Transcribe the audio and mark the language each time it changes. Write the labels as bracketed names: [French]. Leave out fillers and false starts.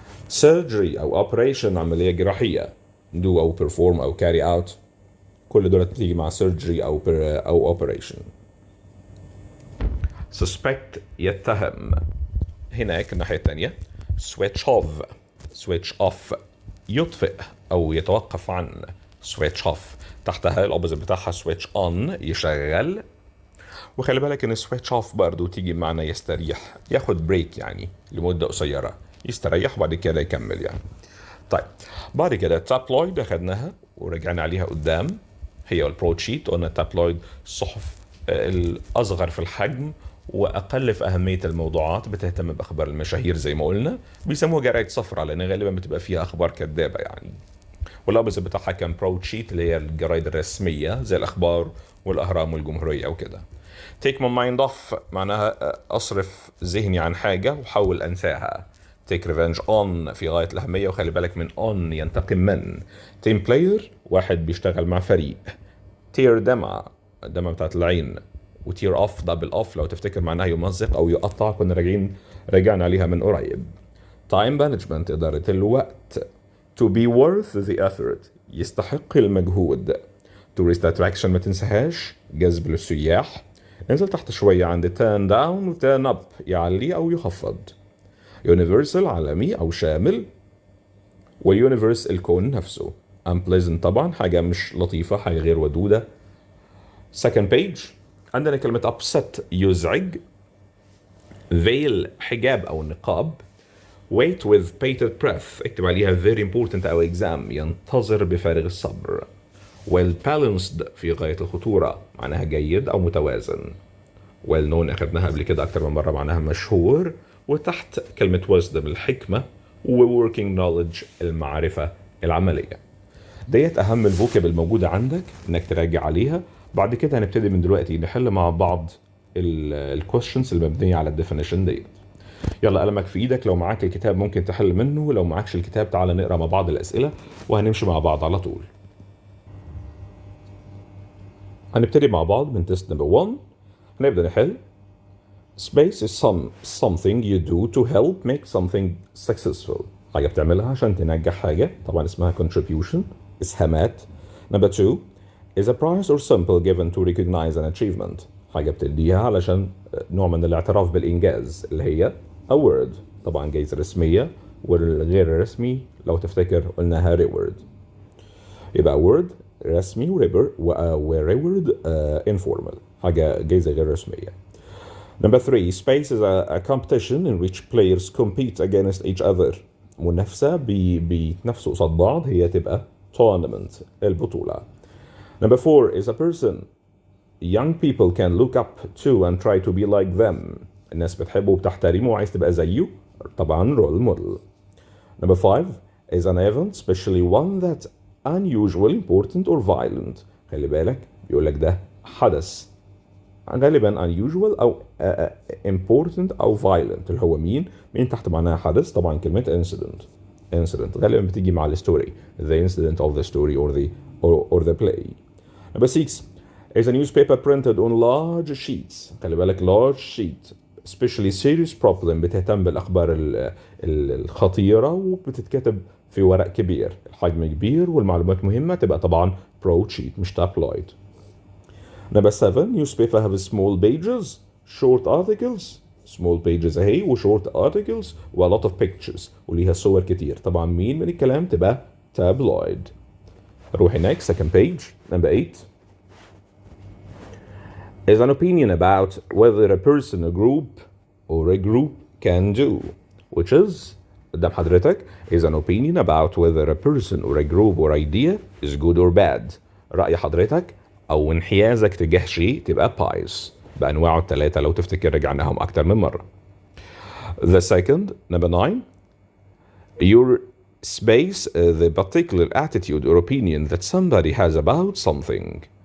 [Arabic] surgery أو operation، عملية جراحية، do أو perform أو carry out، كل دول بتيجي مع surgery أو operation. suspect يتهم، هناك الناحية الثانية switch off يطفئ أو يتوقف عن. switch off تحتها الأوبوزيت بتاعها switch on يشغل. وخلي بالك ان switch off برضو تيجي معنا يستريح، ياخد بريك يعني لمدة قصيرة، يستريح وبعد كده يكمل يعني. طيب بعد كده تابلويد اخدناها ورجعنا عليها قدام، هي والبروتشيت. قلنا تابلويد الصحف الأصغر في الحجم وأقل في أهمية الموضوعات، بتهتم بأخبار المشاهير زي ما قلنا، بيسموها جرايد صفراء لأن غالبا بتبقى فيها أخبار كذابة يعني. والأبز بتاعها كان بروتشيت اللي هي الجرايد الرسمية زي الأخبار والأهرام والجمهورية وكده. take my mind off معناها أصرف ذهني عن حاجة وحاول أنساها. take revenge on في غاية الأهمية، وخلي بالك من on ينتقم من. team player واحد بيشتغل مع فريق. tear دمعة، الدمعة بتاعت العين. وتير اوف دبل اوف لو تفتكر معناها يمزق أو يقطع، كنا رجعنا عليها من قريب. [English] time management [Arabic] إدارة الوقت. [English] to be worth the effort [Arabic] يستحق المجهود. tourist attraction ما تنساهاش، جذب للسياح. انزل تحت شوية عند turn down و turn up يعلي أو يخفض. universal عالمي أو شامل، وuniverse الكون نفسه. unpleasant طبعا حاجة مش لطيفة، حاجة غير ودودة. second page عندنا كلمة upset يزعج. veil حجاب أو نقاب. wait with bated breath اكتب عليها very important أو exam ينتظر بفارغ الصبر. well balanced في غاية الخطورة، معناها جيد أو متوازن. well known أخذناها قبل كده أكتر من مرة، معناها مشهور. وتحت كلمة wisdom الحكمة، و working knowledge المعرفة العملية. ديت أهم الفوكاب الموجودة عندك إنك تراجع عليها. بعد كده هنبتدي من دلوقتي نحل مع بعض الكويشنز المبنية على الديفينيشن ديت. يلا قلمك في ايدك، لو معاك الكتاب ممكن تحل منه، لو معاكش الكتاب تعال نقرا مع بعض الأسئلة وهنمشي مع بعض على طول. هنبتدي مع بعض من تيست نمبر 1. هنبدأ نحل. [English] Space is something you do to help make something successful. [Arabic] حاجة بتعملها عشان تنجح حاجة، طبعا اسمها contribution، إسهامات. [English] Number 2 is a prize or symbol given to recognize an achievement. [Arabic] حاجة بتديها علشان نوع من الاعتراف بالإنجاز، اللي هي award، طبعا جايزة رسمية. والغير الرسمي لو تفتكر قلناها reward. يبقى award رسمي ورeward informal، حاجة جايزة غير رسمية. [English] Number 3 space is a competition in which players compete against each other. [Arabic] منافسة بيتنافسوا قصاد بعض، هي تبقى tournament البطولة. [English] Number 4 is a person young people can look up to and try to be like them. [Arabic] الناس بتحبه وبتحترمه وعايز تبقى زيه، طبعا role model. [English] Number 5 is an event especially one that unusual important or violent. [Arabic] خلي بالك بيقول لك ده حدث غالبا unusual أو important أو violent، اللي هو مين تحت معناها حدث، طبعا كلمة incident [English] incident [Arabic] غالبا بتيجي مع الستوري [English] the incident of the story or the play. Number 6 is a newspaper printed on large sheets. [Arabic] خلي بالك [English] large sheet especially serious problem [Arabic] بتهتم بالأخبار الخطيرة وبتتكتب في ورق كبير الحجم كبير والمعلومات مهمة تبقى طبعا broadsheet مش tabloid. [English] Number 7 newspaper have small pages short articles small pages [Arabic] اهي [English] و short articles و a lot of pictures [Arabic] وليها صور كتير طبعا مين من الكلام تبقى [English] tabloid. [Arabic] روحي [English] next second page. Number 8 is an opinion about whether a person, a group or a group can do which is [Arabic] قدام حضرتك [English] is an opinion about whether a person or a group or idea is good or bad. [Arabic] رأي حضرتك أو انحيازك تجاه شيء تبقى bias بأنواعه الثلاثة لو تفتكر رجعناهم أكتر من مرة. [English] The second number 9 your space the particular attitude or opinion that somebody has about something.